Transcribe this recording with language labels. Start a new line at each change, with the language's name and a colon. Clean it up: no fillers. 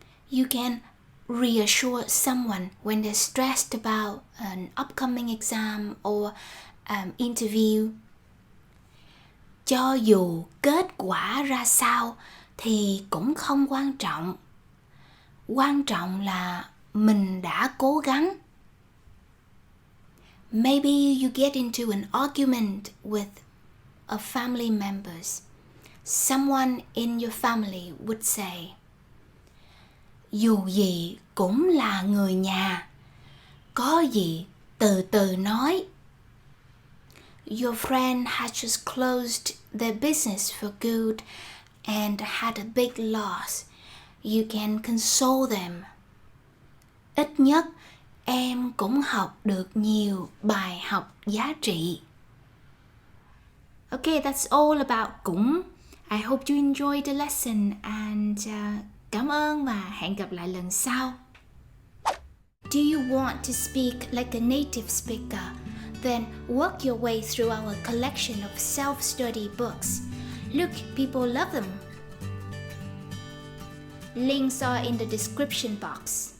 English: You can reassure someone when they're stressed about an upcoming exam or interview.
Vietnamese: Cho dù kết quả ra sao thì cũng không quan trọng. Quan trọng là mình đã cố gắng.
English: Maybe you get into an argument with a family members. Someone in your family would say,
Vietnamese: dù gì cũng là người nhà, có gì từ từ nói.
English: Your friend had just closed their business for good and had a big loss. You can console them.
Vietnamese: Ít nhất em cũng học được nhiều bài học giá trị.
English: Okay, that's all about cũng. I hope you enjoyed the lesson and
Vietnamese: cảm ơn và hẹn gặp lại lần sau.
English: Do you want to speak like a native speaker? Then work your way through our collection of self-study books. Look, people love them. Links are in the description box.